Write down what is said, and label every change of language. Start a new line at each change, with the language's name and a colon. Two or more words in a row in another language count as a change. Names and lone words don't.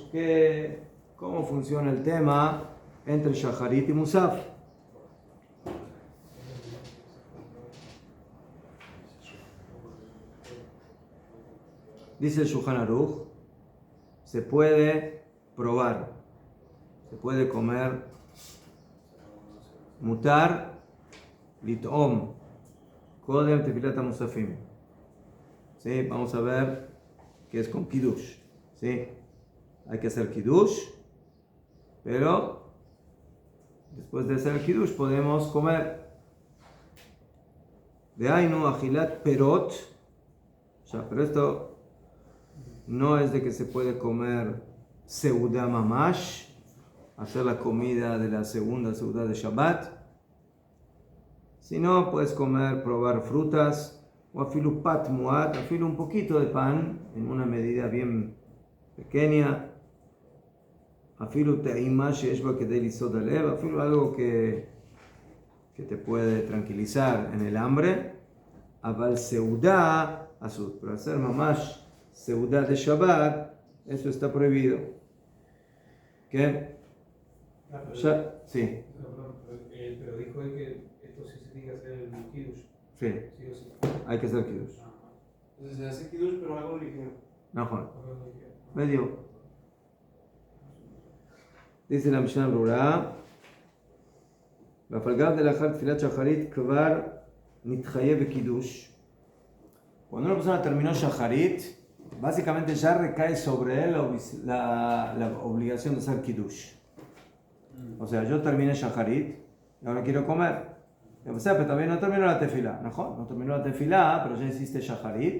Spanish: ¿Cómo funciona el tema entre shacharit y musaf? Dice el Shulchan Aruch, se puede probar, se puede comer,
Hebrew: מותר, לטעום, קודם תפילת מוספים.
Spanish: ¿Sí? Vamos a ver qué es con kiddush. ¿Sí? Hay que hacer kiddush, pero después de hacer kiddush podemos comer.
Hebrew: דהיינו אכילת פירות,
Spanish: pero esto no es de que se puede comer
Hebrew: סעודה ממש,
Spanish: hacer la comida de la segunda seudá de Shabbat, sino puedes probar frutas, o
Hebrew: אפילו פת מועט,
Spanish: afilu un poquito de pan, en una medida bien pequeña,
Hebrew: אפילו טעימה שאשבע כדי לסעוד עליו,
Spanish: afilu algo que te puede tranquilizar en el hambre,
Hebrew: אבל סעודה,
Spanish: pero hacer
Hebrew: ממש סעודה
Spanish: de Shabbat, eso está prohibido. ¿Qué? Sí. Pero dijo él que esto sí se tiene que hacer el kiddush. Sí. Sí o sí. Hay que hacer kiddush. Entonces se hace kiddush, pero algo ligero. No, Juan. Medio. Dice la Mishnah Brura,
Hebrew: בפלגב דלאחר תפילת שחרית כבר נתחייב בקידוש.
Spanish: Cuando una persona terminó shacharit, básicamente ya recae sobre él la obligación de hacer kiddush. O sea, yo terminé shacharit y ahora quiero comer. Pero todavía no terminó la tefilá. No terminó la tefilá, pero ya hiciste shacharit.